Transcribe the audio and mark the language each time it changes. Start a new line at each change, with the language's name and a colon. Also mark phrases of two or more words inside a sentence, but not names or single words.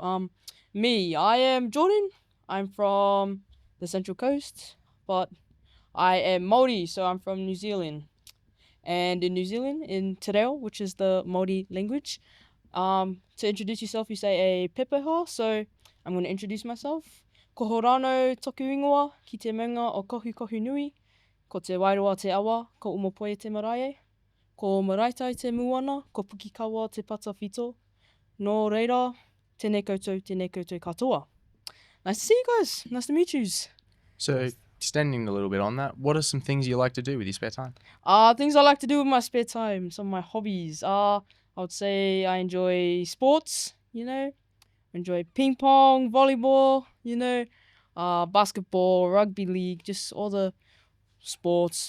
English: I am Jordyn. I'm from the Central Coast, but I am Māori, so I'm from New Zealand. And in New Zealand, in
Māori: Te Reo,
English: which is the Māori language, to introduce yourself, you say a pepeha. So I'm going to introduce myself.
Māori: Ko Horano toku ingoa ki te maunga o kohu nui, ko te wairoa te awa, ko umopoe te marae, ko maraitai te muana, ko pukikawa te pata whito. Nō reira, tēnei koutou katoa.
English: Nice to see you guys. Nice to meet you. So, extending a little bit on that, what are some things you like to do with your spare time? Things I like to do with my spare time, some of my hobbies. I would say I enjoy sports, enjoy ping pong, volleyball, basketball, rugby league, just all the sports.